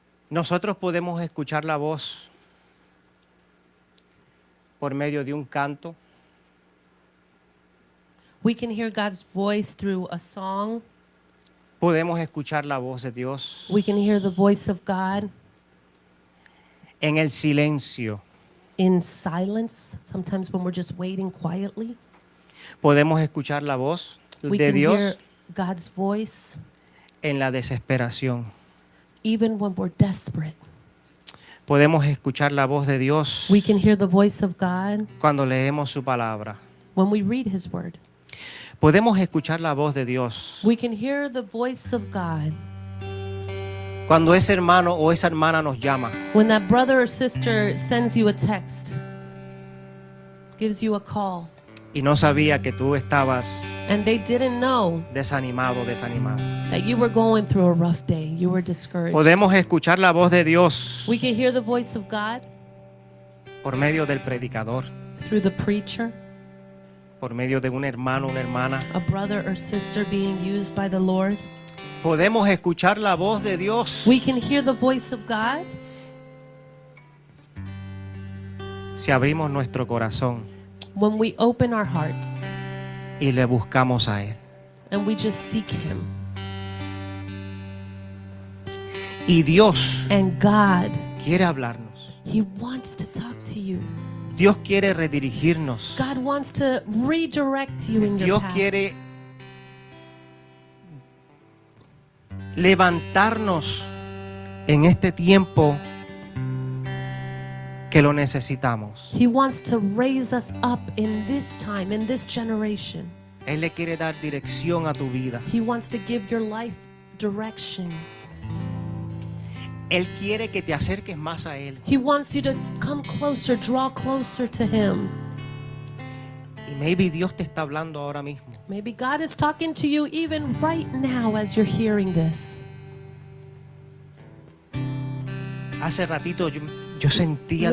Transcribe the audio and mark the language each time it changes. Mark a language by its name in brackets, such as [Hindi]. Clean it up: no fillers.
[Spanish] Nosotros podemos escuchar la voz por medio de un canto, [English] We can hear God's voice through a song. [Spanish] podemos escuchar la voz de Dios [English] We can hear the voice of God [Spanish] en el silencio, [English] in silence, sometimes when we're just waiting quietly. [Spanish] podemos escuchar la voz [English] We [Spanish] de [English] can hear [Spanish] Dios [English] God's voice [Spanish] en la desesperación, [English] even when we're desperate. [Spanish] podemos escuchar la voz de Dios [English] We can hear the voice of God [Spanish] cuando leemos su palabra, [English] when we read His Word. [Spanish] podemos escuchar la voz de Dios [English] We can hear the voice of God [Spanish] cuando ese hermano o esa hermana nos llama [English] when that brother or sister sends you a text, gives you a call, [Spanish] y no sabía que tú estabas [English] and they didn't know [Spanish] desanimado, desanimado. [English] that you were going through a rough day, you were discouraged. [Spanish] Podemos escuchar la voz de Dios [English] We can hear the voice of God [Spanish] por medio del predicador, [English] through the preacher, [Spanish] por medio de un hermano, una hermana. [English] a brother or sister being used by the Lord. [Spanish] Podemos escuchar la voz de Dios [English] We can hear the voice of God [Spanish] si abrimos nuestro corazón [English] when we open our hearts [Spanish] y le buscamos a Él. [English] and we just seek Him. [Spanish] Y Dios [English] And God, [Spanish] quiere hablarnos. [English] He wants to talk to you. [Spanish] Dios quiere redirigirnos. [English] God wants to redirect you in your [Spanish] Dios [English] path. [Spanish] quiere levantarnos en este tiempo que lo necesitamos. [English] He wants to raise us up in this time, in this generation. [Spanish] Él le quiere dar dirección a tu vida. [English] He wants to give your life direction. [Spanish] Él quiere que te acerques más a Él. [English] He wants you to come closer, draw closer to Him. [Spanish] Y maybe Dios te está hablando ahora mismo. [English] Maybe God is talking to you even right now as you're hearing this. [Spanish] Hace ratito yo sentía el